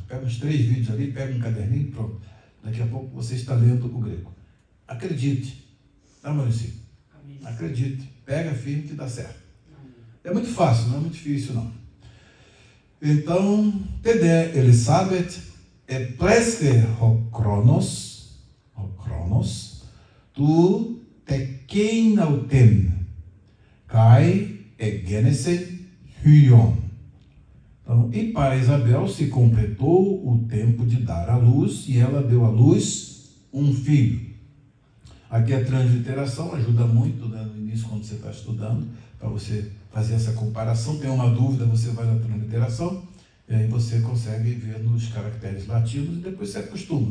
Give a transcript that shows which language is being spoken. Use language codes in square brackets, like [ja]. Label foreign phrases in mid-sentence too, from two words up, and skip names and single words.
[pt] Pega uns 3 vídeos ali, pega um caderninho e pronto. Daqui a pouco você está lendo o grego. Acredite, tá, Maurício? Acredite, pega firme que dá certo. É muito fácil, não é muito difícil, não. [el] Então, Τῇ δὲ Ἐλισάβετ ἐπλήσθη χρόνος τοῦ τεκεῖν αὐτήν καὶ ἐγέννησεν υἱόν. [pt] Então, e para Isabel se completou o tempo de dar à luz, e ela deu à luz um filho. Aqui a transliteração ajuda muito, né, no início, quando você está estudando, para você fazer essa comparação. Tem uma dúvida, você vai na transliteração, e aí você consegue ver nos caracteres latinos e depois você acostuma.